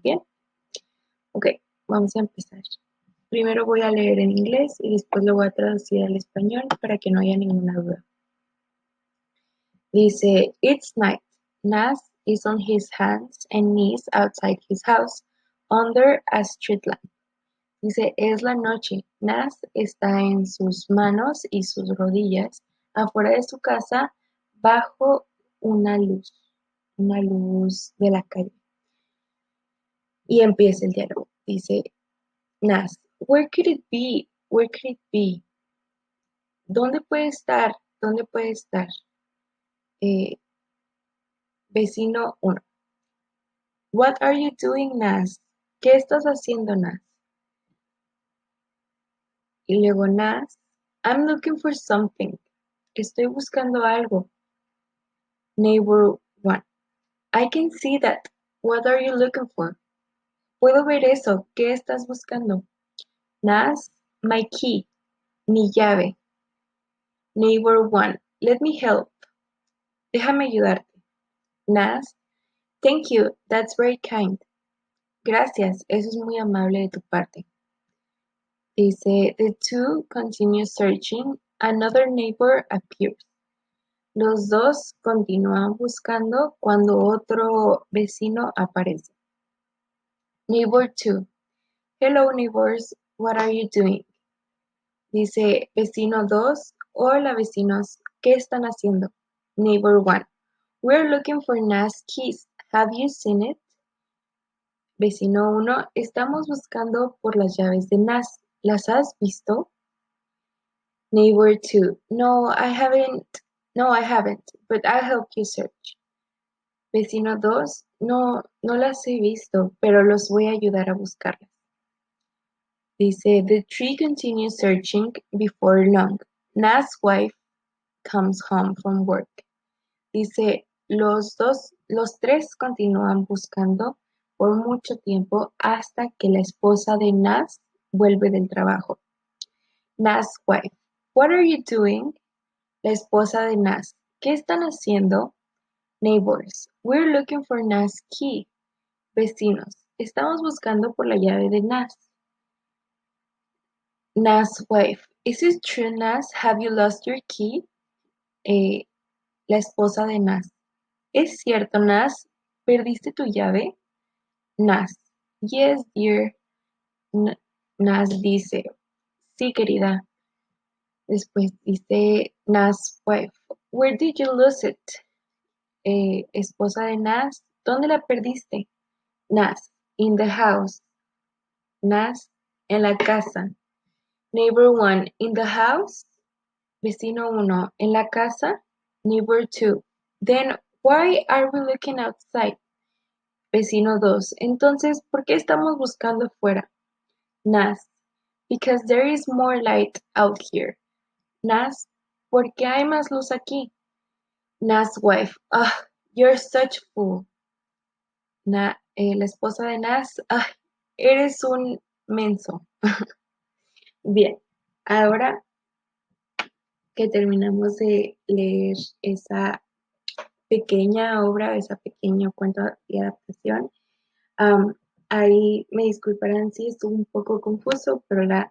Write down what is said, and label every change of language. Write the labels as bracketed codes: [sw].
[es] Bien, ok, vamos a empezar. Primero voy a leer en inglés y después lo voy a traducir al español para que no haya ninguna duda. Dice, [en] it's night. Nas is on his hands and knees outside his house under a street lamp. [es] Dice, es la noche. Nas está en sus manos y sus rodillas afuera de su casa bajo una luz de la calle. Y empieza el diálogo. Dice, [en] Nas, where could it be? Where could it be? [es] ¿Dónde puede estar? ¿Dónde puede estar? [en] Eh, Vecino 1. What are you doing, Nas? [es] ¿Qué estás haciendo, Nas? Y luego Nas, [en] I'm looking for something. [es] Estoy buscando algo. [en] Neighbor 1. I can see that. What are you looking for? [es] Puedo ver eso. ¿Qué estás buscando? Nas, [en] my key. [es] Mi llave. [en] Neighbor 1. Let me help. [es] Déjame ayudarte. [en] Nas, thank you. That's very kind. Gracias. [es] Eso es muy amable de tu parte. Dice, [en] the two continue searching. Another neighbor appears. [es] Los dos continúan buscando cuando otro vecino aparece. [en] Neighbor 2. Hello neighbors, what are you doing? [es] Dice vecino 2. Hola vecinos, ¿qué están haciendo? [en] Neighbor 1. We're looking for Nas keys. Have you seen it? Vecino 1. [es] Estamos buscando por las llaves de Nas. ¿Las has visto? Neighbor 2. [en] No, I haven't. No, I haven't, but I'll help you search. [es] Vecino 2. No, no las he visto, pero los voy a ayudar a buscarlas. Dice, [en] the three continue searching before long. Nas' wife comes home from work. [es] Dice, los tres continúan buscando por mucho tiempo hasta que la esposa de Nas vuelve del trabajo. [en] Nas' wife, what are you doing? [es] La esposa de Nas, ¿qué están haciendo? [en] Neighbors, we're looking for Nas' key. [es] Vecinos, estamos buscando por la llave de Nas. [en] Nas' wife, is it true, Nas? Have you lost your key? [es] La esposa de Nas, ¿es cierto, Nas? ¿Perdiste tu llave? Nas, [en] yes, dear. [es] Nas dice, sí, querida. Después dice [en] Nas' wife, where did you lose it? [es] Esposa de Nas, ¿dónde la perdiste? [en] Nas, in the house. Nas, [es] en la casa. [en] Neighbor 1, in the house. [es] Vecino 1, en la casa. [en] Neighbor 2, then why are we looking outside? [es] Vecino 2, entonces, ¿por qué estamos buscando fuera? [en] Nas, because there is more light out here. [es] Nas, porque hay más luz aquí. [en] Nas' wife, you're such fool. [es] La esposa de Nas, eres un menso. Bien, ahora que terminamos de leer esa pequeña obra, esa pequeño cuento y adaptación, ahí me disculparán si estuvo un poco confuso, pero